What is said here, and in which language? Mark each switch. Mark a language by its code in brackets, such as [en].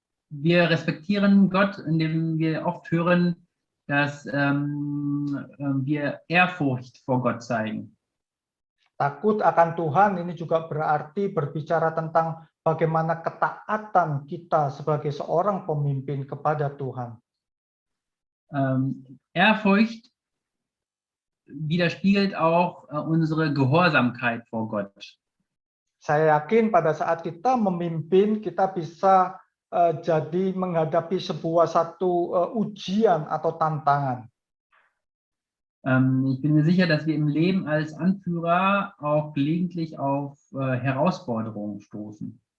[de] Wir respektieren Gott, indem wir oft hören, dass wir Ehrfurcht vor Gott zeigen. [id] Takut akan Tuhan ini juga berarti berbicara tentang bagaimana ketaatan kita sebagai seorang pemimpin kepada Tuhan. [de] Ehrfurcht widerspiegelt auch unsere Gehorsamkeit vor Gott. [id] Saya yakin pada saat kita memimpin, kita bisa jadi menghadapi satu ujian atau tantangan. [de] Ich bin mir sicher, dass wir im Leben als Anführer auch gelegentlich auf Herausforderungen stoßen.